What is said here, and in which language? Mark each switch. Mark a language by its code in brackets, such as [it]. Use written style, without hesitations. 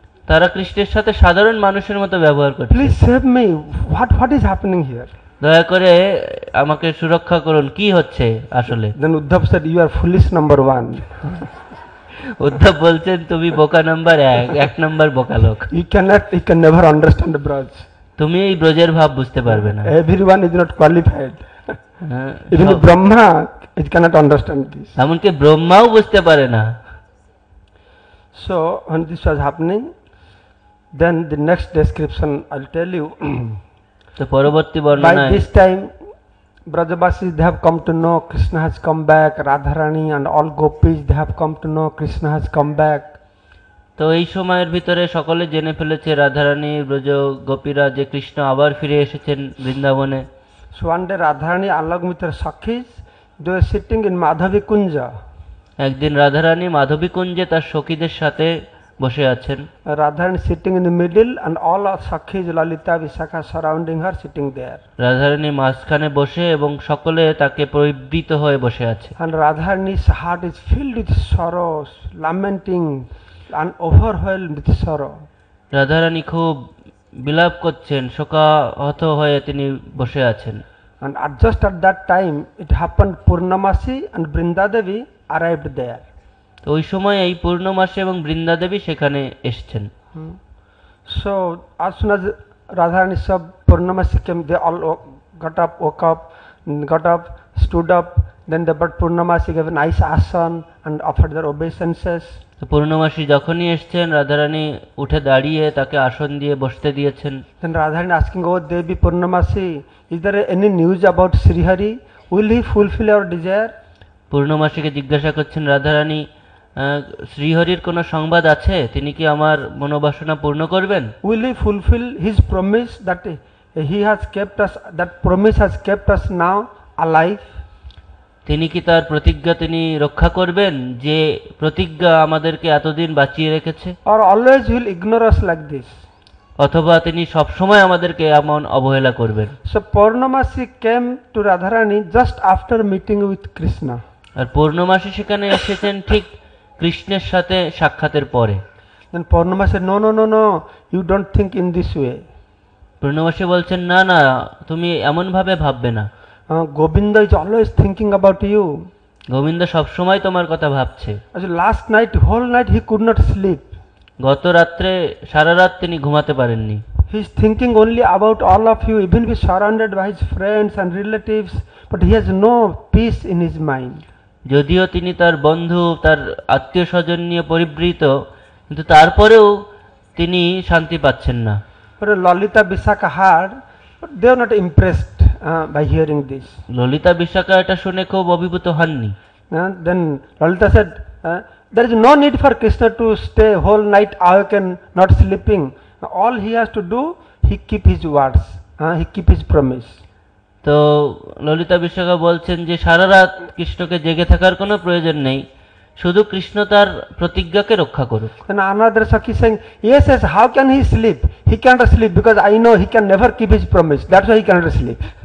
[bn] তারা কৃষ্ণের সাথে সাধারণ মানুষের মতো ব্যবহার করছে। [en] Please save me. What is happening here? [bn] দয়া করে আমাকে সুরক্ষা করুন, কি হচ্ছে আসলে? [en] Then Uddhav said, you are foolish number 1. [bn] Uddhav বলছেন তুমি বোকা নাম্বার 1 নাম্বার বোকা লোক। [en] You can never understand Braj. [bn] তুমি এই ব্রজের ভাব বুঝতে পারবে না। [en] Everyone is not qualified. Even Brahma it cannot understand this. [bn] এমনকি ব্রহ্মাও বুঝতে পারে না। [en] So when this was happening, then the next description I'll tell you. [bn] তো পরবর্তী [en] By [bn] বর্ণনায় [en] this time Brajavasis they have come to know Krishna has come back, Radharani and all gopis they have come to know Krishna has come back. [bn] তো এই সময়ের ভিতরে সকলে জেনে ফেলেছে রাধারানী ব্রজ গোপীরা যে কৃষ্ণ আবার ফিরে এসেছেন বৃন্দাবনে। [en] So one day Radharani along with her Sakhis they were sitting in Madhavi Kunja. [bn] একদিন রাধারানী মাধবী কুঞ্জে তার সখীদের সাথে বসে আছেন। [en] Radharani sitting in the middle and all our Sakhis Lalita Vishakha surrounding her sitting there. [bn] Radharani মাঝখানে বসে এবং সকলে তাকে পরিবৃত হয়ে বসে আছে। [en] And Radharani's heart is filled with sorrow, lamenting and overwhelmed with sorrow. [bn] Radharani খুব বিলাপ করছেন, শোকাহত হয়ে তিনি বসে আছেন। [en] And just at that time it happened Purnamasi and Brindadevi arrived there. [bn] তো ওই সময় এই পূর্ণমাসে এবং বৃন্দাদেবী সেখানে এসেছেন। [en] So as soon as Radharani saw Purnamasi came, they all woke up, stood up. Then the but Purnamasi gave a nice asan and offered their obeisances. [bn] তো পূর্ণমাসী যখনই এসেছেন রাধারানী উঠে দাঁড়িয়ে তাকে আসন দিয়ে বসতে দিয়েছেন। [en] Then Radharani asking, "Oh Devi Purnamasi, is there any news about Srihari? Will he fulfill our desire?" [bn] পূর্ণমাসীকে জিজ্ঞাসা করছেন রাধারানী, শ্রীহরির কোনো সংবাদ আছে? তিনি কি আমার মনোবাসনা পূর্ণ করবেন? [en] Will he fulfill his promise that he has kept us? That promise has kept us now alive. [bn] তিনি কি তার প্রতিজ্ঞা তিনি রক্ষা করবেন, যে প্রতিজ্ঞা আমাদেরকে এতদিন বাঁচিয়ে রেখেছে? [en] Or always will ignore us like this? [bn] অথবা তিনি সব সময় আমাদেরকে এমন অবহেলা করবেন? [en] So Purnamasi came to Radharani just after meeting with Krishna. [bn] আর পূর্ণমাসী সেখানে এসেছেন ঠিক কৃষ্ণের সাথে সাক্ষাতের পরে। [en] Then Purnamasi said, no, you don't think in this way. [bn] পূর্ণমাসী বলছেন, না না, তুমি এমন ভাবে ভাববে না। [en] Govinda is always thinking about you. [bn] Govinda সবসময় তোমার কথা ভাবছে। [en] As last night, whole night he could not sleep. [bn] গত রাত্রে সারা রাত তিনি ঘুমাতে পারেননি। [en] He is thinking only about all of you, even if surrounded by his friends and relatives, but he has no peace in his mind. [bn] যদিও তিনি তার বন্ধু, তার আত্মীয় স্বজন নিয়ে পরিবৃত, কিন্তু তারপরেও তিনি শান্তি পাচ্ছেন না। [en] But Lalita Vishakha heard, but they were not impressed by hearing this. [bn] Lalita Bishakha এটা শুনে খুব অভিভূত হননি। [en] Then Lalita said, there is no need for Krishna to stay whole night awake and not sleeping. All he has to do, he keep his words, he keep his promise. [bn] তো ললিতা বিশাখা বলছেন যে সারা রাত কৃষ্ণকে জেগে থাকার কোনো প্রয়োজন নেই, শুধু কৃষ্ণ তার প্রতিজ্ঞাকে রক্ষা করুক। [en] And another Sakhi saying, yes, yes, how can he sleep? He cannot sleep because I know he can never keep his promise. That's why he cannot sleep.